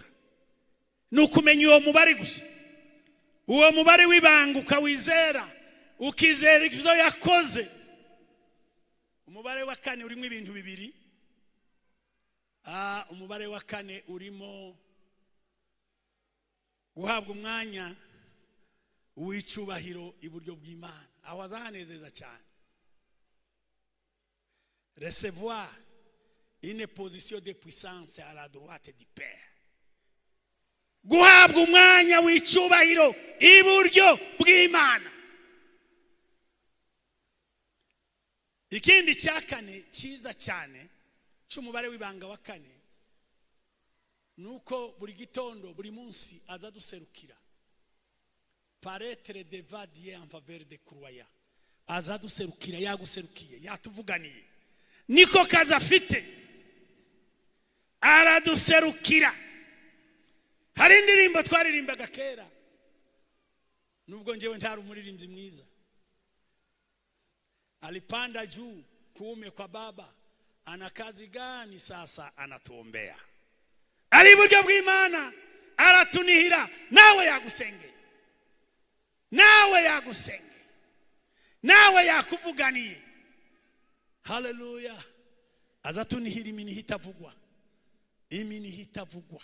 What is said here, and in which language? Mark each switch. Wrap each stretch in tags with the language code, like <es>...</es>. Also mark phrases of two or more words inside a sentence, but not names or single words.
<rw>Nukumenya uwo mubare gusa, uwo mubare w'ibanga ukawizera, ukizera ibyo yakoze. Umubare wa kane urimo ibintu bibiri. Umubare wa kane urimo guhabwa umwanya w'icubahiro iburyo bw'Imana, aho azanezeza cyane.</rw> <fr>Recevoir une position de puissance à la droite du Père.</fr> <rw>Guhabwa umwanya w'icubahiro iburyo bw'Imana. Ikindi cya kane cyiza cyane cy'umubare w'ibanga wa kane nuko buri gitondo buri munsi aza duserukira.</rw> <fr>Paraître devant Dieu en faveur de croyants.</fr> <rw>Aza duserukira, yaguserukiye, yatuvuganiye. Niko kaza afite. Araduserukira. Hari indirimbo twaririmbaga kera, nubwo njewe ntari umuririmbyi mwiza.</rw> <sw>Alipanda juu kuume kwa Baba, ana kazi gani sasa anatuombea?</sw> <rw>Ari buryo bw'Imana aratunihira, nawe yagusengeye, nawe yagusengeye, nawe yakuvuganiye. Haleluya. Azatunihira iminihi itavugwa, iminihi itavugwa.</rw>